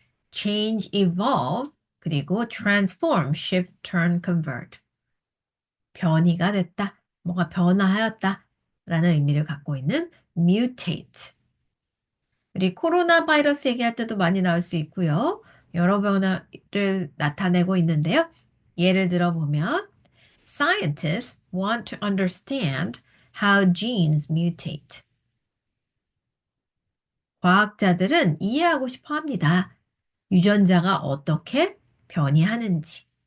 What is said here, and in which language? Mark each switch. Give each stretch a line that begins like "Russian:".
English: Change, evolve,
Korean: 그리고
English: transform, shift, turn, convert.
Korean: 변이가 됐다, 뭐가 변화하였다 라는 의미를 갖고 있는 mutate. 우리 코로나 바이러스 얘기할 때도 많이 나올 수 있고요. 여러 변화를 나타내고 있는데요. 예를 들어보면
English: Scientists want to understand how genes mutate.
Korean: 과학자들은 이해하고 싶어 합니다. 유전자가 어떻게 변이하는지.